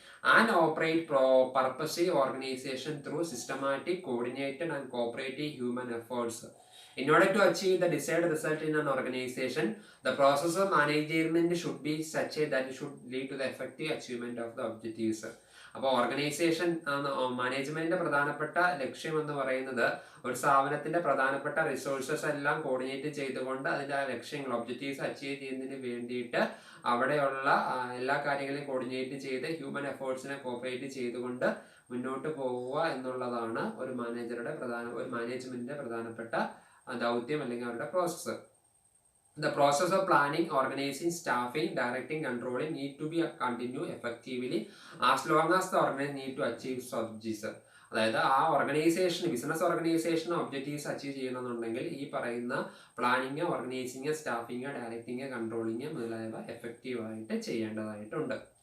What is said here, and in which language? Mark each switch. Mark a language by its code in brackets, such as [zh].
[en] and operate purposely organization through systematic, coordinated and cooperative human efforts. In order to achieve the desired result in an organization, the process of management should be such that it should lead to the effective achievement of the objectives. [ml] അപ്പോൾ organisation മാനേജ്മെന്റിന്റെ പ്രധാനപ്പെട്ട ലക്ഷ്യം എന്ന് പറയുന്നത് ഒരു സ്ഥാപനത്തിന്റെ പ്രധാനപ്പെട്ട resources എല്ലാം കോർഡിനേറ്റ് ചെയ്തുകൊണ്ട് അതിന്റെ ആ ലക്ഷ്യങ്ങൾ ഒബ്ജക്റ്റീവ്സ് അച്ചീവ് ചെയ്യുന്നതിന് വേണ്ടിയിട്ട് അവിടെയുള്ള എല്ലാ കാര്യങ്ങളെയും കോർഡിനേറ്റ് ചെയ്ത് ഹ്യൂമൻ എഫേർട്സിനെ കോപ്പറേറ്റ് ചെയ്തുകൊണ്ട് മുന്നോട്ട് പോവുക എന്നുള്ളതാണ് ഒരു മാനേജ്മെന്റിന്റെ പ്രധാനപ്പെട്ട ദൗത്യം അല്ലെങ്കിൽ അവരുടെ process. [en] The process of planning, organizing, staffing, directing, controlling need to be continue effectively as long as the organization need to achieve objectives. [ml] അതായത് ആ organisation business organisation objectives achieve ചെയ്യണമെന്നുണ്ടെങ്കിൽ ഈ പറയുന്ന planning, organising, staffing, directing, controlling മുതലായവ എഫക്റ്റീവായിട്ട് ചെയ്യേണ്ടതായിട്ടുണ്ട്.